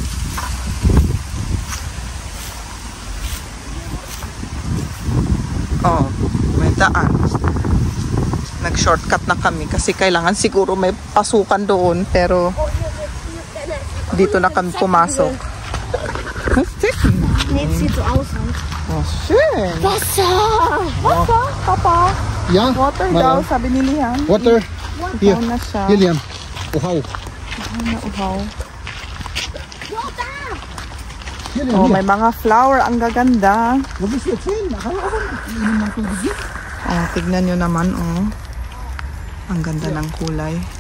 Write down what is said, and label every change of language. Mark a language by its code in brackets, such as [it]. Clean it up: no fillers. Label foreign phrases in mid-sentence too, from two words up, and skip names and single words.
[tl] May daan. Nag-shortcut na kami kasi kailangan siguro may pasukan doon pero dito na kami pumasok. [de] Nee, es sieht so aus. Schön. Wasser! Wasser, Papa. Ja? [tl] Water daw, sabi ni Liam. [de] Water. Hier. [tl] Na siya. [de] Hier, Liam. Uhaw. [tl] Uhaw. [de] Hier, Liam. [tl] May mga flower. Ang gaganda. Huwag mo siya sin. Akala ko inom ng tubig. Tignan nyo naman, Ang ganda ng kulay.